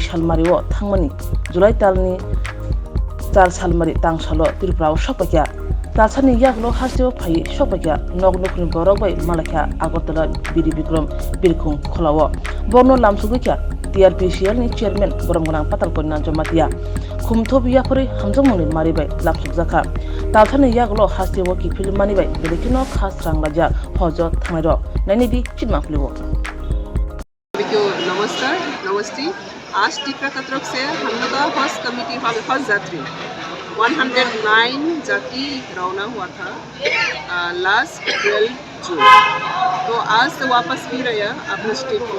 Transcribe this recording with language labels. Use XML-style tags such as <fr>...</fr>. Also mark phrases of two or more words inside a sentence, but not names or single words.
<trp>salmariwo thangmani July talni tal salmari tangsalo Tripura sopakya Talsani yaklo hasio phai sopakya nognokni borokbai malakya Agartala Bidi Bikram Birkhung kholawo Borno lamsugukya TRPCL ni chairman boromgonang patalko nanjomatia khumthob yakori hamjamoni maribai lapsugjaka Talsani yaklo hasio ki filmani bai belekino khas ranglaja hojo thamairo nainidi chitma phlibo</trp> <hi>नमस्कार नमस्ते आज टिप्रा की तरफ से हम लोग का हज कमेटी हज यात्री 109 जाति रवाना हुआ था लास्ट 12 जून तो आज से वापस भी रहे अपने स्टेट पर</hi>